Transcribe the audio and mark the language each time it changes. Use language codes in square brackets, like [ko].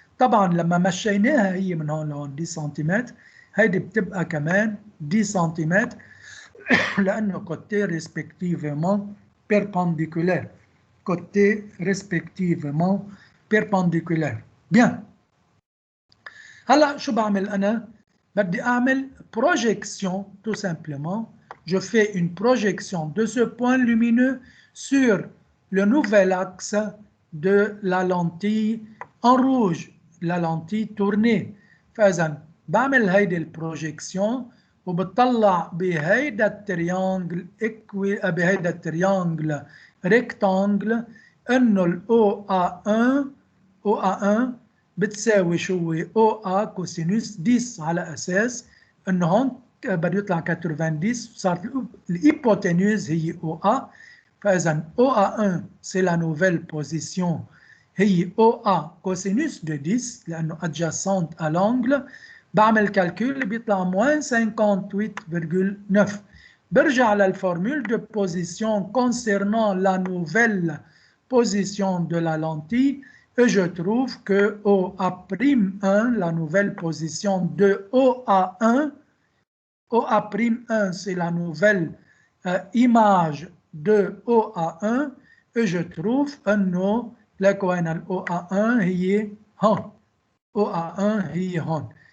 [ar] طبعا لما مشيناها هي من هون لهون 10 سنتيمتر، هيدي بتبقى كمان 10 سنتيمتر لأنه [fr] côté respectivement perpendiculaire. Côté respectivement perpendiculaire. Bien. [ar] هلا شو بعمل أنا؟ بدي أعمل [fr] projection tout simplement. Je fais une projection de ce point lumineux sur le nouvel axe de la lentille en rouge, la lentille tournée. [ar] فإذا بعمل هيدي البروجيكسيون وبطلع بهيدا التريانجل بهيدا التريانجل ريكتانجل انه الاو A1 بتساوي شو هو او ا كوسينوس 10 على اساس انه هون بده يطلع 90 صارت الهيبوتينوز هي او ا. فاذا او A1 سي لا نوفيل بوزيسيون هي او ا كوسينوس دو 10 لانه [fr] adjacente à l'angle. [ar] بعمل كالكول بيطلع موان 58,9. [fr] برجع للفورمule de position concernant la nouvelle position de la lentille et je trouve que OA'1, la nouvelle position de OA1, OA'1 c'est la nouvelle image de OA1 et je trouve [ar] أنه لكوين ال OA1 هي هون، OA1 هي هون.